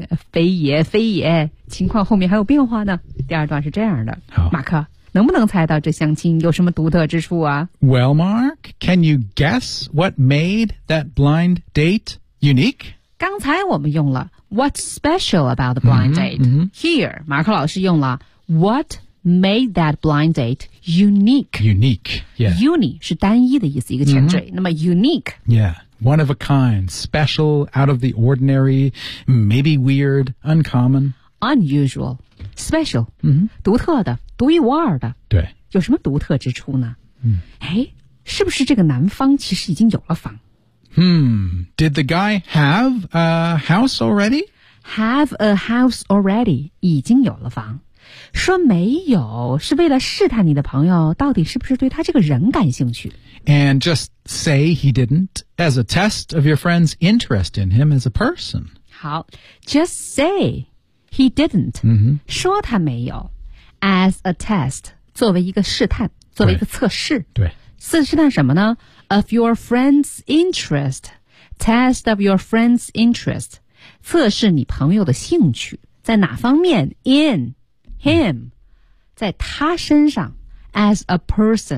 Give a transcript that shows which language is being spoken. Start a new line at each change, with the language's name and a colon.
Chinese: 非也非也，情况后面还有变化呢。第二段是这样的，马克。能不能猜到这相亲有什么独特之处啊
English: ？Well, Mark, can you guess what made that blind date unique?
Chinese: 刚才我们用了
English: "What's special about the blind date?" Here,
Chinese: 马克老师用了
English: "What made that blind date unique?" Unique, yeah.
Chinese: Uni 是单一的意思，一个前缀。那么 unique,
English: yeah, one of a kind, special, out of the ordinary, maybe weird, uncommon, unusual. Special,、
Chinese: 独特的，独一无二的。对，有什么独特之处呢？是不是这个男方其实已经有了房？
English: Did the guy have a house already? Have a house already?
Chinese: 已经有了房。说没有是为了试探你的朋友到底是不是对他这个人感兴趣。
English: And just say he didn't as a test of your friend's interest in him as a person.
Chinese: 好 ，
English: just say. He didn't,、
Chinese: 说他没有 ,
English: as a test,
Chinese: 作为一个试探作为一个测试。对。试探什么呢 ?
English: of your friend's interest,
Chinese: test of your friend's interest, 测试你朋友的兴趣在哪方面 ?
English: in, him,、
Chinese: 在他身上 ,
English: as a person.